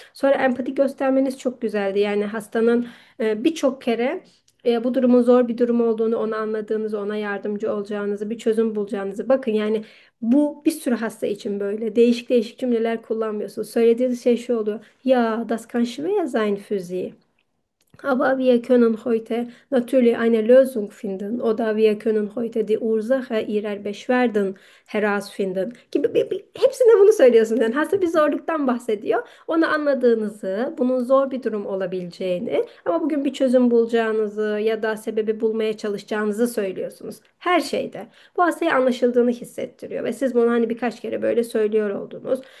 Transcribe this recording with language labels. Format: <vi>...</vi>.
<tr>Sonra empati göstermeniz çok güzeldi. Yani hastanın birçok kere bu durumun zor bir durum olduğunu, onu anladığınızı, ona yardımcı olacağınızı, bir çözüm bulacağınızı. Bakın yani bu bir sürü hasta için böyle. Değişik değişik cümleler kullanmıyorsunuz. Söylediğiniz şey şu oluyor. Ya,</tr> <de>das kann schwer sein für Sie. Aber wir können heute natürlich eine Lösung finden oder wir können heute die Ursache ihrer Beschwerden herausfinden.</de> <tr>Gibi, hepsinde bunu söylüyorsun. Yani hasta bir zorluktan bahsediyor. Onu anladığınızı, bunun zor bir durum olabileceğini ama bugün bir çözüm bulacağınızı ya da sebebi bulmaya çalışacağınızı söylüyorsunuz. Her şeyde. Bu aslında anlaşıldığını hissettiriyor. Ve siz bunu hani birkaç kere böyle söylüyor oldunuz.</tr>